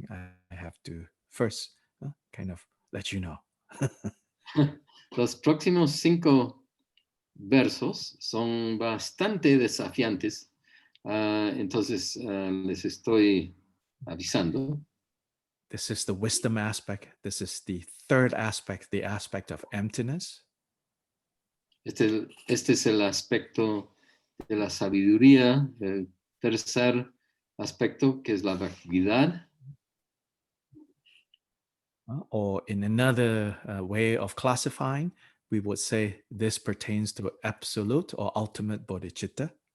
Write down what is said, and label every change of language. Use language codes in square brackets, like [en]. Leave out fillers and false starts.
[en] I have to first kind of let you know. [es] Los próximos 5 versos son bastante desafiantes, entonces les estoy avisando. [en] This is the wisdom aspect. This is the third aspect, the aspect of emptiness. [es] Este es el aspecto de la sabiduría, el tercer aspecto que es la vacuidad. [en] Or in another way of classifying, we would say this pertains to absolute or ultimate bodhicitta.